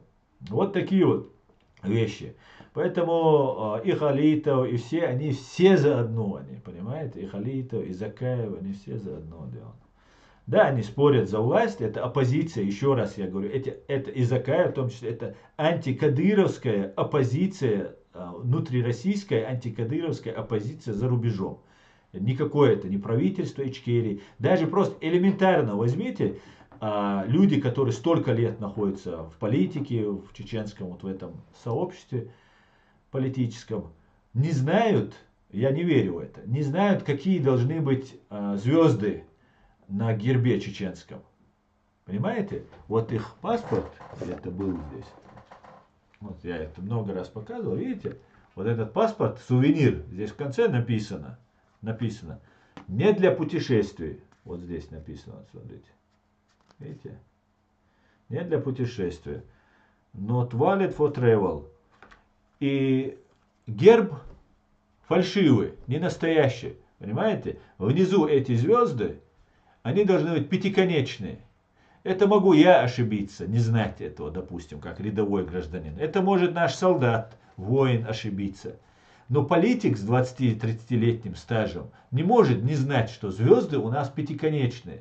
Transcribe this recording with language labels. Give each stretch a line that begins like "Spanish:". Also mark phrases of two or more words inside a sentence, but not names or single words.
Russian: Вот такие вот вещи. Поэтому и Халитов, и все, они все заодно, они, понимаете, и Халитов, и Закаев, они все заодно делают. Да, они спорят за власть, это оппозиция, еще раз я говорю, это и Закаев, в том числе, это антикадыровская оппозиция, внутрироссийская антикадыровская оппозиция за рубежом. Никакое это не правительство Ичкерии. Даже просто элементарно возьмите люди, которые столько лет находятся в политике, в чеченском, вот в этом сообществе политическом, не знают, я не верю в это, не знают, какие должны быть звезды на гербе чеченском. Понимаете? Вот их паспорт, где-то был здесь. Вот я это много раз показывал, видите? Вот этот паспорт, сувенир, здесь в конце написано, не для путешествий. Вот здесь написано, смотрите. Видите? Не для путешествия.
English: Not valid for travel.
Russian: И герб фальшивый, не настоящий. Понимаете? Внизу эти звезды, они должны быть пятиконечные. Это могу я ошибиться, не знать этого, допустим, как рядовой гражданин. Это может наш солдат, воин ошибиться. Но политик с 20-30-летним стажем не может не знать, что звезды у нас пятиконечные.